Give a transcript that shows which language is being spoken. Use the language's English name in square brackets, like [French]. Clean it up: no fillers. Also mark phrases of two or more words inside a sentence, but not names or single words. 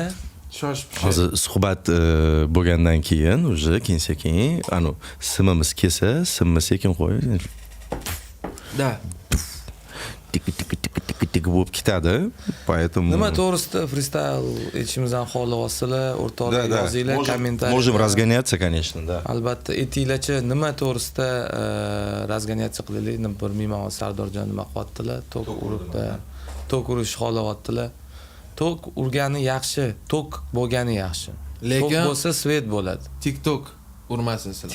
[Uzbek] Hozir suhbat bo'lgandan keyin, keyin sekin, simimiz kelsa, simni sekin qo'yib. Da. Tik bo'lib ketadi. Поэтому Nima to'g'risida freestyle aytishimizdan xohlayapsizlar, o'rtoqlar yozinglar, kommentariy. [Russian] Можем разгоняться, конечно, да. [Uzbek] Albatta, aytinglarchi, nima to'g'risida razgonyatsiya qilaylik? Bir mehmon Sardorjon nima qilyaptilar? Tok uribda. Tok urish xohlayaptilar. Tok urgani yaxshi, tok bo'lgani yaxshi. Tok bo'lsa svet bo'ladi. TikTok urmasin sizlar.